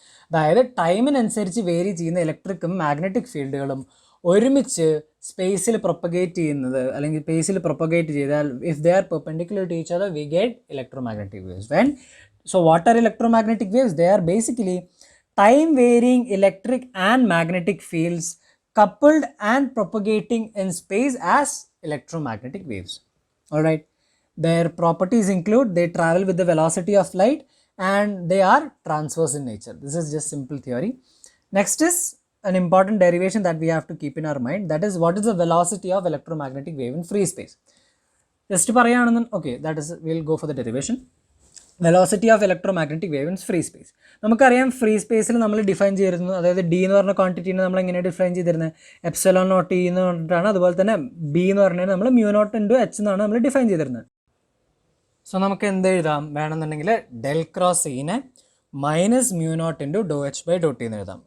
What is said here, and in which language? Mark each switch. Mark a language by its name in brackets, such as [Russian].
[Malayalam] അതായത് ടൈമിനനുസരിച്ച് വേരി ചെയ്യുന്ന ഇലക്ട്രിക്കും മാഗ്നറ്റിക് ഫീൽഡുകളും ഒരുമിച്ച് സ്പേസിൽ പ്രൊപ്പഗേറ്റ് ചെയ്യുന്നത്, അല്ലെങ്കിൽ [English] സ്പേസിൽ [Malayalam] പ്രൊപ്പഗേറ്റ് ചെയ്താൽ [English] If they are perpendicular to each other we get electromagnetic waves. When so what are electromagnetic waves? They are basically time varying electric and magnetic fields coupled and propagating in space as electromagnetic waves. Alright, their properties include they travel with the velocity of light and they are transverse in nature. This is just simple theory. Next is an important derivation that we have to keep in our mind, that is what is the velocity of electromagnetic wave in free space. Just [Malayalam] parayanandan, [English] okay, that is, we'll go for the derivation. Velocity of electromagnetic wave in free space. [Malayalam] നമുക്കറിയാം free സ്പേസിൽ നമ്മൾ define ചെയ്തിരുന്നു, അതായത് D എന്ന് പറഞ്ഞ ക്വാണ്ടിറ്റീനെ നമ്മൾ എങ്ങനെയാണ് define ചെയ്തിരുന്നത്, എപ്സിലോൺ നോട്ട് ഇ എന്ന് പറഞ്ഞിട്ടാണ്. അതുപോലെ തന്നെ ബി എന്ന് പറഞ്ഞാൽ നമ്മൾ മ്യൂ നോട്ട് ഇൻറ്റു എച്ച് എന്നാണ് നമ്മൾ ഡിഫൈൻ ചെയ്തിരുന്നത്. സോ നമുക്ക് എന്ത് എഴുതാം വേണമെന്നുണ്ടെങ്കിൽ [English] del cross ഇനെ minus mu naught into del H by del t [Malayalam] എന്ന് എഴുതാം.